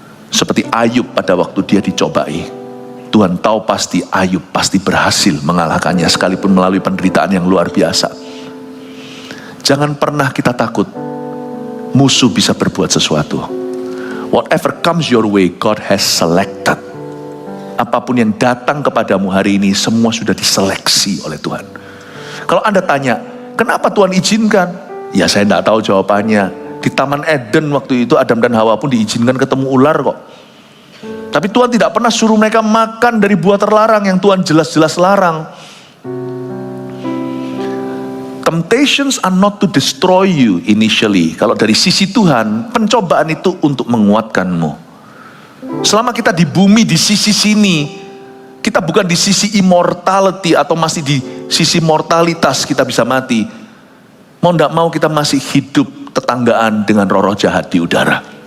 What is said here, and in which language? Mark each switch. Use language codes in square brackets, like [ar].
[id] Seperti Ayub pada waktu dia dicobai, Tuhan tahu pasti Ayub pasti berhasil mengalahkannya sekalipun melalui penderitaan yang luar biasa. Jangan pernah kita takut musuh bisa berbuat sesuatu. [en] Whatever comes your way, God has selected. [id] Apapun yang datang kepadamu hari ini, semua sudah diseleksi oleh Tuhan. Kalau Anda tanya, kenapa Tuhan izinkan? Ya saya tidak tahu jawabannya. Di Taman Eden waktu itu Adam dan Hawa pun diizinkan ketemu ular kok. Tapi Tuhan tidak pernah suruh mereka makan dari buah terlarang yang Tuhan jelas-jelas larang. [en] Temptations are not to destroy you initially. [id] Kalau dari sisi Tuhan, pencobaan itu untuk menguatkanmu. Selama kita di bumi di sisi sini, kita bukan di sisi immortality atau masih di sisi mortalitas kita bisa mati. Mau tidak mau kita masih hidup tetanggaan dengan roh-roh jahat di udara.